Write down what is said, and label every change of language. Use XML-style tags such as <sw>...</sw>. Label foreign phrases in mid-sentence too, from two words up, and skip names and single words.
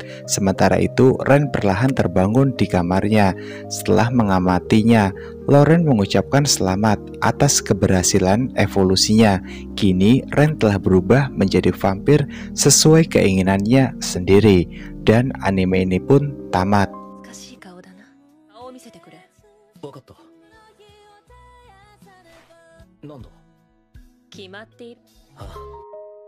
<id>Sementara itu, Ren perlahan terbangun di kamarnya. Setelah mengamatinya, Lauren mengucapkan selamat atas keberhasilan evolusinya. Kini, Ren telah berubah menjadi vampir sesuai keinginannya sendiri. Dan anime ini pun tamat.</id> <ja>難しい顔だな。顔を見せてくれ。わかった。なんだ。決まっている。ああ。</ja>